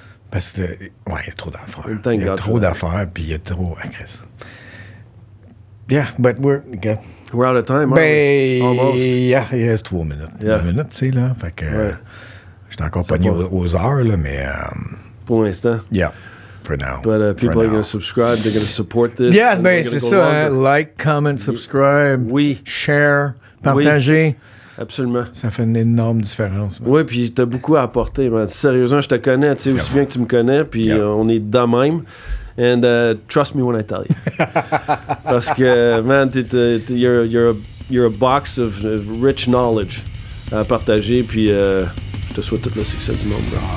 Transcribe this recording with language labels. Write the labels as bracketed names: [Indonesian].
[French] Parce que, il y a trop d'affaires. Il y a trop d'affaires, puis il y a trop. [English] Yeah, but we're out of time. Almost. Yeah, [French] il reste 3 minutes. 3 minutes, tu sais, là. Fait que j'étais encore pogné aux heures, là, mais... Pour l'instant. [English] Yeah, for now. But people are going to subscribe, they're going to support this. Yeah, [French] ben c'est ça, hein? [English] Like, comment, subscribe. [French] Oui. Share, partager. Oui. Absolument. Ça fait une énorme différence. Oui, puis t'as beaucoup à apporter, man. Sérieusement, je te connais, tu sais, aussi bien que tu me connais, puis on est de même. [English] And trust me when I tell you. [French] Parce que, man, [English] you're a box of rich knowledge [French] à partager, puis je te souhaite tout le succès du monde, bro.